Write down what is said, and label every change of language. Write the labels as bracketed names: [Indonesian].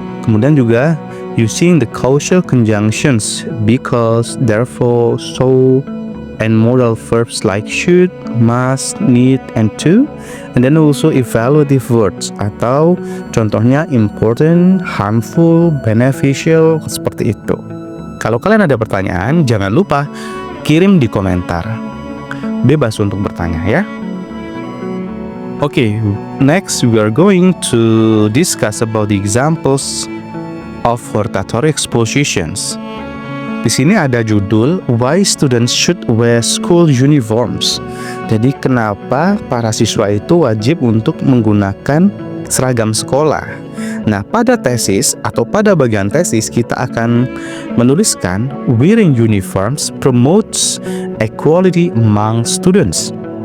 [Indonesian] Kemudian juga [English] using the causal conjunctions because, therefore, so, and modal verbs like should, must, need, and to. And then also evaluative words [Indonesian] atau contohnya [English] important, harmful, beneficial, [Indonesian] seperti itu. Kalau kalian ada pertanyaan, jangan lupa kirim di komentar. Bebas untuk bertanya ya. [English] Okay, next we are going to discuss about the examples of hortatory expositions. [Indonesian] Di sini ada judul [English] Why Students Should Wear School Uniforms. [Indonesian] Jadi kenapa para siswa itu wajib untuk menggunakan seragam sekolah. Nah, pada tesis atau pada bagian tesis kita akan menuliskan [English] wearing uniforms promotes equality among students.